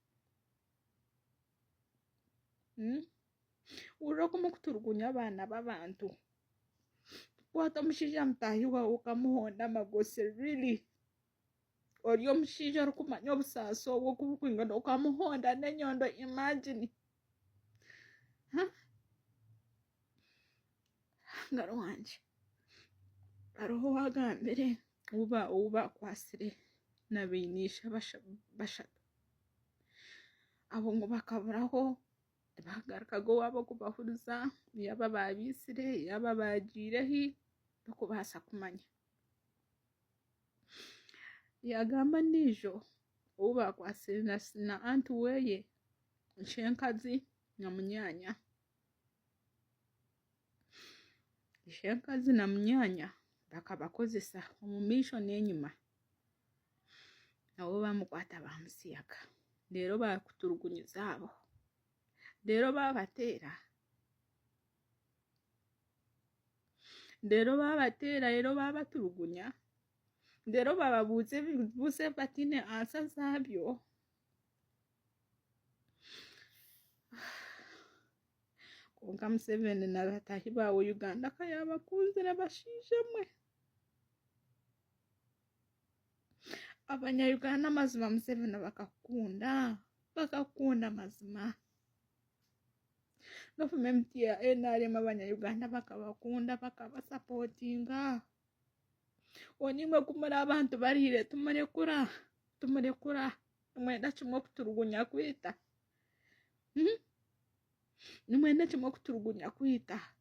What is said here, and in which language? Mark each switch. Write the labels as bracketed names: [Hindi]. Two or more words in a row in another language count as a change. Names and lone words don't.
[Nyankole] uroko mukuturugunya abana b'abantu kwata mushija mutahi wawe ukamuhonda amagosi really oriyo mushija rukumanya obusasi obwo kubukwingana ukamuhonda n'enyondo imagine ngaro wanje aroho wagambire uba kwasire nabinisha bashatu abo ngo bakaburaho bagarukaga wabo kubahuriza yaba babisire yaba bagirehi bakubasa kumanya yagamba nijo uba kwasire na antu weye nshenkazi na munyanya ishenkazi na munyanya bakabakozesa omumisho n'enyuma nabo bamukwata bamusiyaga rero bakuturugunyiza abo rero babatera rero babaturugunya rero bababuze batine ansa zabyo konka Museveni na batahi bawe Uganda kayabakunzira bashije mwe abanyayuganda mazima Museveni bakakunda mazima gavumenti ya NRM abanyayuganda bakabakunda bakabasapotinga onimwe kumura abantu barire tumurekura mwenda kimwe kuturugunya kwita nimwenda kimwe kuturugunya kwita